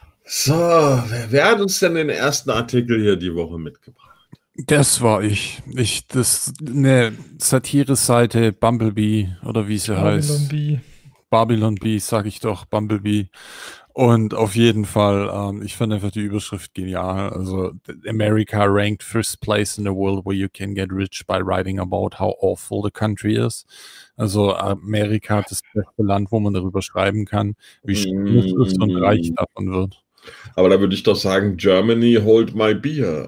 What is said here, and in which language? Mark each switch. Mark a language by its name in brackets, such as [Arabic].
[German] So, wer hat uns denn den ersten Artikel hier die Woche mitgebracht? Das war ich. Das eine Satire-Seite, Bumblebee oder wie sie heißt. Babylon Bee, sag ich doch, Bumblebee. Und auf jeden Fall, ich fand einfach die Überschrift genial. [English] Also, America ranked first place in the world where you can get rich by writing about how awful the country is. [German] Also, Amerika hat das beste Land, wo man darüber schreiben kann, wie schlimm es ist und reich davon wird. Aber da würde ich doch sagen, [English] Germany hold my beer.